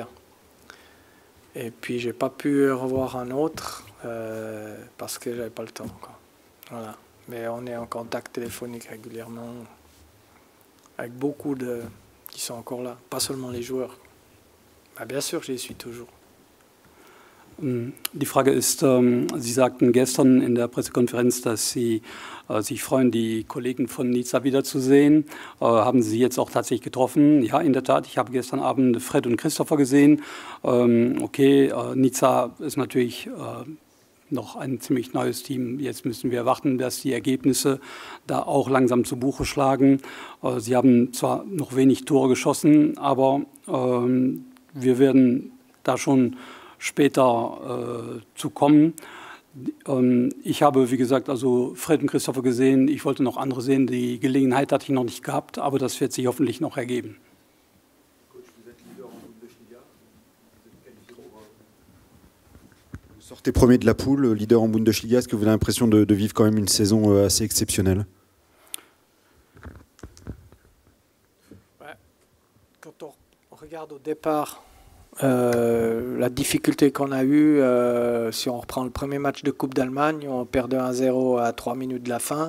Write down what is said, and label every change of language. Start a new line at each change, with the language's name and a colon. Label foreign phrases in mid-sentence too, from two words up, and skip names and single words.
French: Et puis j'ai pas pu revoir un autre parce que j'avais pas le temps, quoi. Voilà. Mais on est en contact téléphonique régulièrement avec beaucoup qui sont encore là, pas seulement les joueurs. Bien sûr, je les suis toujours.
German: Die Frage ist, Sie sagten gestern in der Pressekonferenz, dass Sie sich freuen, die Kollegen von Nizza wiederzusehen. Haben Sie jetzt auch tatsächlich getroffen? Ja, in der Tat. Ich habe gestern Abend Fred und Christopher gesehen. Nizza ist natürlich noch ein ziemlich neues Team. Jetzt müssen wir warten, dass die Ergebnisse da auch langsam zu Buche schlagen. Sie haben zwar noch wenig Tore geschossen, aber wir werden da schon später zu kommen. Ich habe, wie gesagt, also Fred und Christopher gesehen. Ich wollte noch andere sehen. Die Gelegenheit hatte ich noch nicht gehabt, aber das wird sich hoffentlich noch ergeben.
French: Coach, vous êtes leader en Bundesliga. Vous êtes qualifié pour... Vous sortez premier de la poule, leader en Bundesliga. Est-ce que vous avez l'impression de vivre quand même une saison assez exceptionnelle? Quand on regarde au départ la difficulté qu'on a eue, si on reprend le premier match de Coupe d'Allemagne, on perdait 1-0 à 3 minutes de la fin.